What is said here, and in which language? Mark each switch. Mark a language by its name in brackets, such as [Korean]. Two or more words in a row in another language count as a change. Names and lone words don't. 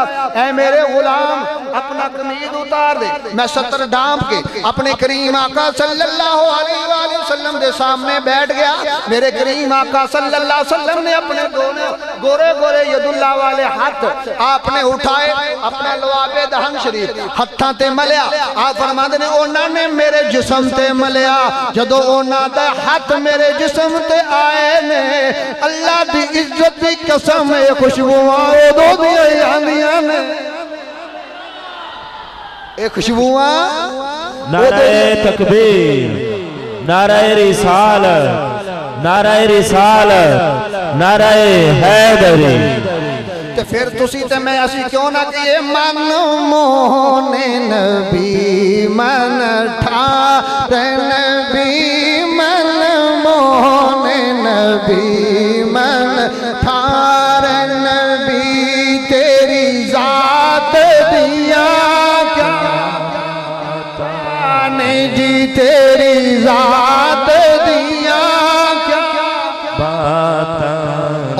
[Punjabi] اے میرے غلام اپنا قمید اتار دے، میں ستر ڈانپ کے اپنے کریم آقا [Arabic] صلی اللہ علیہ وآلہ وسلم [Punjabi] دے سامنے بیٹھ گیا، میرے کریم آقا [Arabic] صلی اللہ علیہ وسلم [Punjabi] نے اپنے گورے گورے [Arabic] ید اللہ [Punjabi] والے ہاتھ آپ نے اٹھائے، اپنا لواب دہن شریف ہتھاں تے ملیا، آپ فرماتے نے انہوں نے میرے جسم تے ملیا، جدو انہوں دے ہاتھ میرے جسم تے آئے نے اللہ دی عزت دی قسم خوشبو آئے دو دی آندیاں نے، ایک خوشبوواں نعرہ تکبیر، نعرہ رسالت، نعرہ رسالت، نعرہ حیدری۔ تو پھر تسی تے میں اسی کیوں نہ کہے من مون نبی من ٹھار نبی من مون نبی من ٹھار نبی تیری ذات دیا جی تیری ذات دیا کیا بات۔